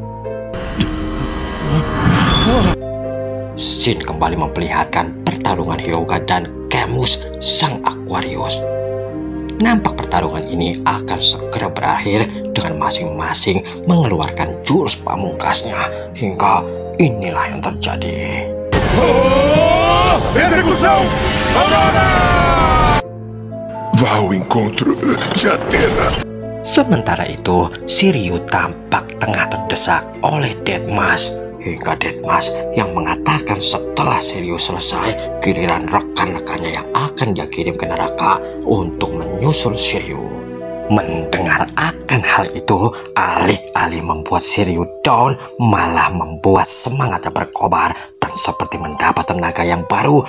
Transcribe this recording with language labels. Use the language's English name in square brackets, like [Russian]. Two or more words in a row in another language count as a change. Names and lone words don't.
[Indonesian] Scene kembali memperlihatkan pertarungan Hyuga dan Camus, sang Aquarius. Nampak pertarungan ini akan segera berakhir dengan masing-masing mengeluarkan jurus pamungkasnya, hingga inilah yang terjadi. [Portuguese] Execução! Vá ao encontro de Athena. [Indonesian] Sementara itu, Shiryu tampak tengah terdesak oleh Deadmas. Hingga Deadmas yang mengatakan setelah Shiryu selesai, giliran rekan-rekannya yang akan dia kirim ke neraka untuk menyusul Shiryu. Mendengar akan hal itu, alih-alih membuat Shiryu down, malah membuat semangatnya berkobar dan seperti mendapat tenaga yang baru.